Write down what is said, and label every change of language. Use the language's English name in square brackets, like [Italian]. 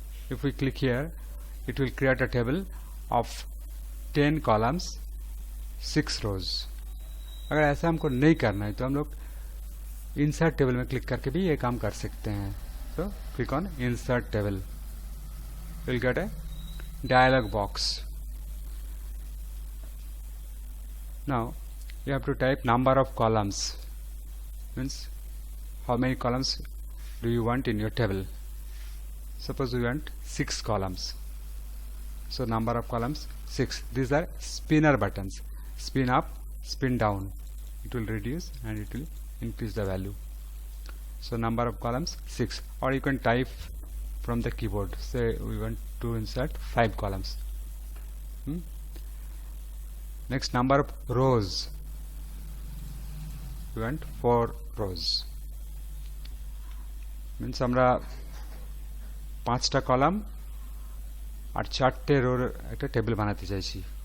[English] If we click here, it will create a table of 10 columns, 6 rows. [Hindi] अगर ऐसा हमको नहीं करना है तो हम लोग इंसर्ट टेबल में क्लिक करके भी ये काम कर सकते हैं। [English] तो click on insert table, will get a dialogue box. Now you have to type number of columns, means how many columns do you want in your table. Suppose we want 6 columns, so number of columns 6. These are spinner buttons, spin up, spin down, it will reduce and it will increase the value. So number of columns 6, or you can type from the keyboard, say we want to insert 5 columns. Next, number of rows, we want 4 rows, means [Bangla] আমরা 5টা column আর 4টে রোর একটা table বানাতে চাইছি।